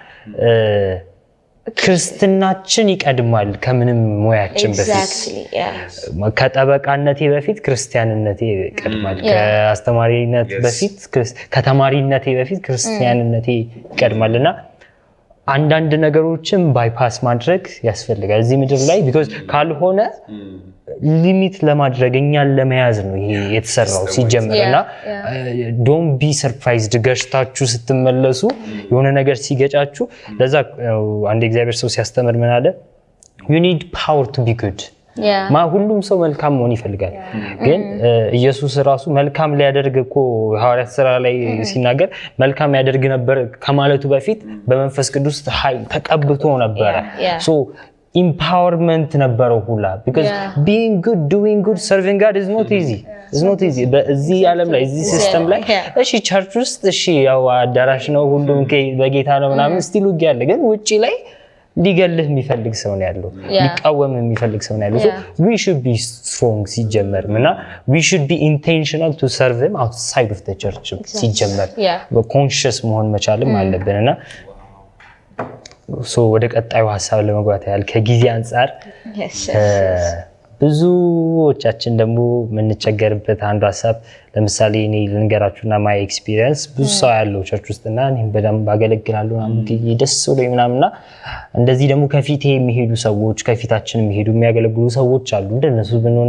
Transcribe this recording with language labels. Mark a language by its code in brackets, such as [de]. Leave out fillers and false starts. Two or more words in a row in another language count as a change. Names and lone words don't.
[am] ክርስትናችን ይቀድማል ከምንም ሙያችን በፊት ከጠበቃነቴ በፊት ክርስቲያንነቴ ይቀድማል ከአስተማሪነት በፊት ከተማሪነቴ በፊት ክርስቲያንነቴ ይቀድማልና አንዳንድ ነገሮችን ባይፓስ ማድረግ ያስፈልጋል እዚህ ምድር ላይ because ካልሆነ ሊሚት ለማድረግ እኛን ለመያዝ ነው ይሄ የተሰራው ሲጀምርና [en] don't be surprised [am] ገሽታችሁ ስትመለሱ የሆነ ነገር ሲገጫችሁ ለዛ አንድ እግዚአብሔር ሰው ሲያስተምር ምን አለ [en] you need power to be good [am] ሁሉም ሰው መልካም መሆን ይፈልጋል ግን ኢየሱስ ራሱ መልካም ሊያደርግ እኮ ሐዋርያት ሥራ ላይ ሲናገር መልካም ያደርግ ነበር ከማለቱ በፊት በመንፈስ ቅዱስ ኃይል ተቀብቶ ነበር [en] so empowerment [am] ነበረው ሁላ [en] because being good doing good serving God is not easy [am] በዚህ ዓለም ላይ እዚህ ሲስተም ላይ እሺ ቸርች ውስጥ እሺ ያው አዳራሽ ነው ሁሉም በጌታ ነው ምናምን ስቲል ውጊያ አለ ግን ውጪ ላይ ሊገልህ የሚፈልግ ሰው ነው ያለው ሊቃወም የሚፈልግ ሰው ነው ያለው [en] so we should be strong [am] ሲጀመርና [en] we should be intentional to serve them outside of the church [am] ሲጀመር በኮንሺየስ መሆን መቻልም አለብንና ሶ ወደ ቀጣዩ ሐሳብ ለመግባት ያህል ከጊዜ አንፃር ብዙዎቻችን ደግሞ የምንቸገርበት አንዱ ሐሳብ ለምሳሌ እኔ ልንገራችሁና [en] my experience [am] ብዙ ሰው ያለው ቸርች ውስጥና እኔም በደንብ አገለግላለሁ ምናምን ደስ ብሎኝ ምናምንና እንደዚህ ደግሞ ከፊቴ የሚሄዱ ሰዎች ከፊታችን የሚሄዱ የሚያገለግሉ ሰዎች አሉ እንደነሱ ብንሆን